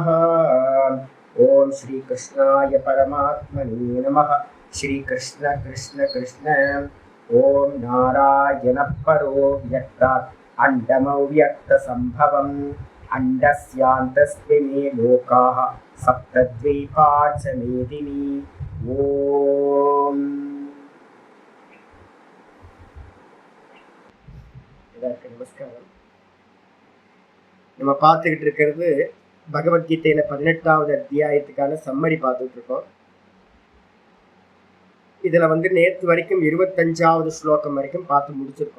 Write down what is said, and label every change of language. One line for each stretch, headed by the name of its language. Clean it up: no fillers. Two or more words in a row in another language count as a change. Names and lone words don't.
Sanskrit: ॐ श्रीकृष्णाय परमात्मने नमः। श्रीकृष्ण कृष्ण कृष्ण। ॐ नारायणः परो व्यक्तात् अण्डमव्यक्तसम्भवम् अण्डस्यान्तस्मिन् लोकाः सप्तद्वीपा च मेदिनी।
Tamil: ஓம் எல்லாருக்கும் நமஸ்காரம். நம்ம பார்த்துக்கிட்டு இருக்கிறது பகவத்கீதையில 18வது அத்தியாயத்துக்கான சம்மரி பார்த்துட்டு இருக்கோம். இதுல நேற்று வரைக்கும் 25வது ஸ்லோகம் வரைக்கும் பார்த்து முடிச்சிருக்கோம்.